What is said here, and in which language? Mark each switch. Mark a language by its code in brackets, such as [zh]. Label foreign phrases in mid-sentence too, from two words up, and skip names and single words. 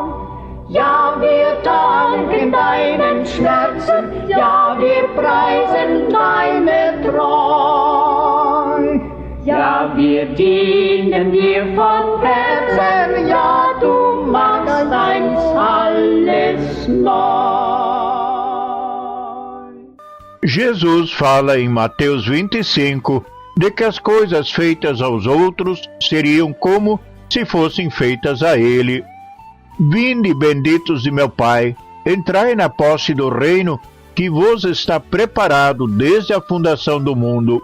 [de] Ja, wir danken deinen Schmerzen, ja, wir preisen deine Treu. Ja, wir dienen dir von Herzen, ja, du machst eins alles neu. [pt] Jesus fala em Mateus 25 de que as coisas feitas aos outros seriam como se fossem feitas a ele. Vinde, benditos de meu Pai, entrai na posse do reino que vos está preparado desde a fundação do mundo.